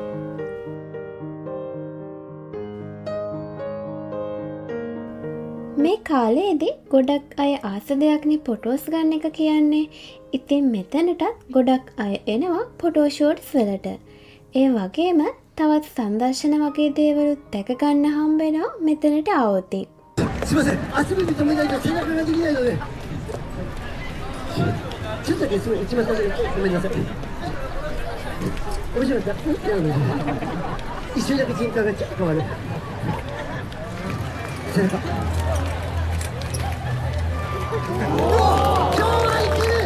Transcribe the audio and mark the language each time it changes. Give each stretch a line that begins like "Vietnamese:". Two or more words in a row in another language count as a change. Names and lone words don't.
Sinhala: මේ කාලයේදී ගොඩක් අය ආස දෙයක්නේ ෆොටෝස් ගන්න එක කියන්නේ. ඉතින් මෙතනටත් ගොඩක් අය එනවා
English: photo shoots
Sinhala: වලට. ඒ වගේම තවත් සංදර්ශන වගේ දේවලුත් දැක ගන්න හම්බ වෙනවා මෙතනට ආවොත්.
Japanese: すみません、足踏み止めないと背中ができないので。ちょっとだけすみません、一番最初にごめんなさい。面白かった。一瞬だけ人格が変わる。背中。今日はいける。